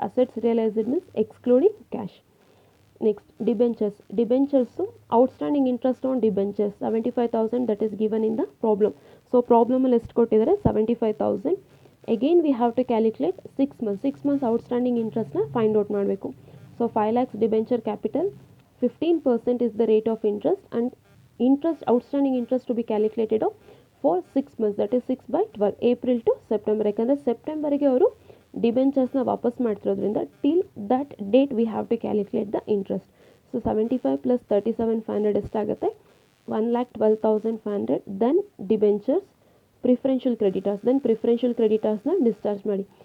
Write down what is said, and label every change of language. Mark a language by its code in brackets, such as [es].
[en] Assets realised means excluding cash. Next debentures. Debentures outstanding interest on debentures 75,000 that is given in the problem. [kn] So ಪ್ರಾಬ್ಲಮಲ್ಲಿ ಎಷ್ಟು ಕೊಟ್ಟಿದ್ದಾರೆ? [en] 75,000. Again we have to calculate 6 months outstanding ಇಂಟ್ರೆಸ್ಟ್ನ find out ಮಾಡಬೇಕು. So 5 lakhs debenture capital, 15% is the rate of interest, and outstanding interest to be calculated for 6 months, that is 6/12, April to September. [kn] ಯಾಕಂದರೆ ಸೆಪ್ಟೆಂಬರ್ಗೆ ಅವರು ಡಿಬೆಂಚರ್ಸ್ನ ವಾಪಸ್ ಮಾಡ್ತಿರೋದ್ರಿಂದ [en] Till that date we have to calculate the interest. [kn] So 75 plus 37,500 ಎಷ್ಟಾಗುತ್ತೆ? 1,12,500. [en] Then debentures, preferential creditors, then preferential ಕ್ರೆಡಿಟರ್ಸ್ನ discharge ಮಾಡಿ.